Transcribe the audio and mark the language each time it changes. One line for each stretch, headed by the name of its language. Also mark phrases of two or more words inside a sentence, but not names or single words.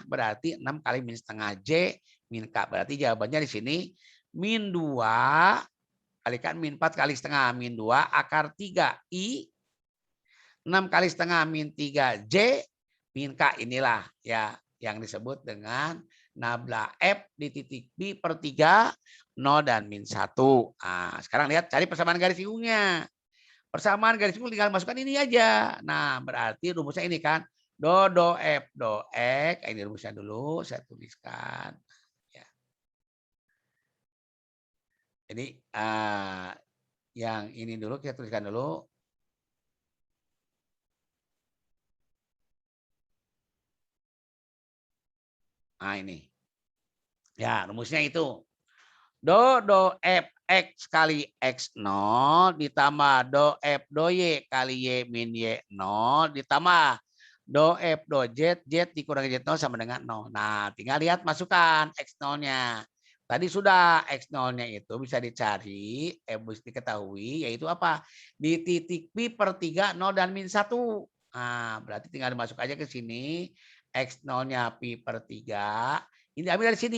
Indonesian: Berarti 6 kali min setengah J min K. Berarti jawabannya di sini min 2 kalikan min 4 kali setengah min 2 akar 3 I 6 kali setengah min 3 J min K. Inilah ya yang disebut dengan nabla F di titik P per 3 0 dan min 1. Nah, sekarang lihat cari persamaan garis singkungnya. Persamaan garis singgung tinggal masukkan ini aja. Nah, berarti rumusnya ini kan do F do X. Ini rumusnya dulu saya tuliskan. Ya. Jadi yang ini dulu kita tuliskan dulu. Nah, ini. Ya, rumusnya itu. Do F X kali X0 ditambah do F do Y kali Y min Y0 ditambah do F do Z, Z dikurangi Z0 sama dengan 0. Nah, tinggal lihat masukkan X0-nya. Tadi sudah X0-nya itu bisa dicari, bisa diketahui, yaitu apa? Di titik P per 3, 0 dan min 1. Nah, berarti tinggal dimasuk aja ke sini. X0-nya Pi per 3. Ini diambil dari sini.